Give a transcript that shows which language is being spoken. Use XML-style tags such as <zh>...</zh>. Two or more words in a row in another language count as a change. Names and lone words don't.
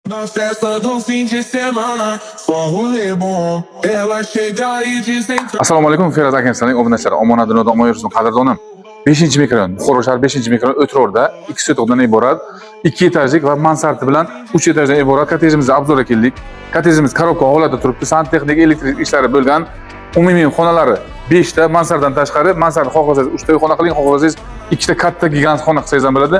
<pt>Na festa do fim de semana, só rolê bom. Ela chega e dizem.</pt> <uz>Assalomu alaykum, Feroz Akensonning obunachilar. Omona dunyoda omon yursin qadrdonam. 5-mikron, Buxoro shahar 5-mikron O'tro'rda 2 sotixdan iborat 2 etajlik va mansardi bilan 3 etajdan iborat kottejimizga obzorga keldik. Kottejimiz korobka holatda turibdi. Santexnik, elektrik ishlari bo'lgan. Umumiy xonalari 5 ta, mansarddan tashqari, mansard xohlasangiz 3 ta xona qiling, xohlasangiz 2 ta katta gigant xona qilsangiz ham bo'ladi.</uz>